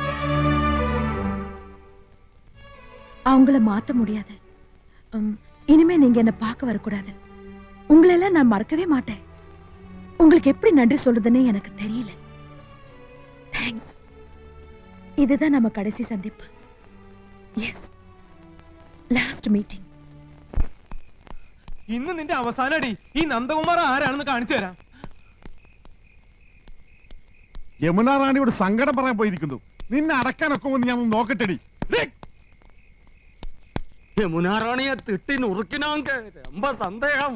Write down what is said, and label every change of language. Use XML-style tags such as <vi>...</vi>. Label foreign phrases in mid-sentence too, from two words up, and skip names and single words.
<ta>அவங்கள மாத்த முடியாது. இனிமே நீங்க என்ன பார்க்க வரக்கூடாது. உங்களெல்லாம் நான் மறக்கவே மாட்டேன். உங்களுக்கு எப்படி நன்றி சொல்றதுன்னு எனக்கு தெரியல. தேங்க்ஸ். இதுதான் நம்ம கடைசி சந்திப்பு. எஸ்,</ta> <en>last meeting.</en> <ml>ഇന്ന് നിന്റെ അവസാനടി. ഈ നന്ദകുമാർ ആരാണെന്ന് കാണിച്ചു തരാം. യമുന റാണിയോട് സങ്കടം പറയാൻ പോയിരിക്കുന്നു. നിന്നെ അടക്കാനൊക്കെ ഒന്ന് ഞാൻ നോക്കട്ടെടി.</ml> <ta>யமுனாராணியை திட்டி நொறுக்கினாங்க ரொம்ப சந்தேகம்.</ta>